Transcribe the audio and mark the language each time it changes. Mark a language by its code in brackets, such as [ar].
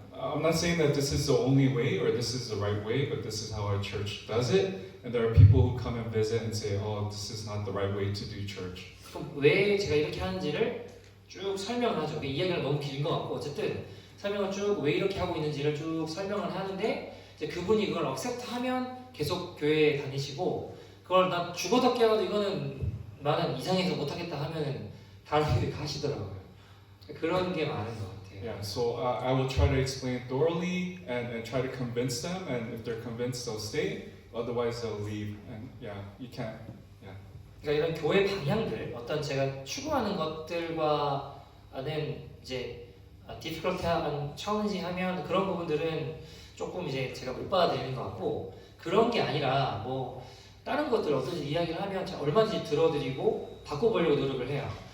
[en] I'm not saying that this is the only way or this is the right way, but this is how our church does it. And there are people who come and visit and say, "Oh, this is not the right way to do church." [ko] 그럼 왜 제가 이렇게 하는지를 쭉 설명을 하죠. 이야기가 너무 긴 것 같고 어쨌든 설명을 쭉 왜 이렇게 하고 있는지를 쭉 설명을 하는데 이제 그분이 그걸 억셉트하면 계속 교회에 다니시고 그걸 나 죽어도 깨어도 이거는 나는 이상해서 못하겠다 하면은 다른 분들이 가시더라고요. 그런 게 많은 것 같아요. [en] Yeah, so I will try to explain thoroughly and try to convince them, and if they're convinced, they'll stay. Otherwise, they'll leave. And yeah, you can't. Yeah. [ko] 그러니까 이런 교회 방향들, 어떤 제가 추구하는 것들과는 이제 difficult한, challenging하면 그런 부분들은 조금 이제 제가 못 받아들이는 것 같고, 그런 게 아니라 뭐 다른 것들 어떤지 이야기를 하면 제가 얼마든지 들어드리고 바꿔보려고 노력을 해요.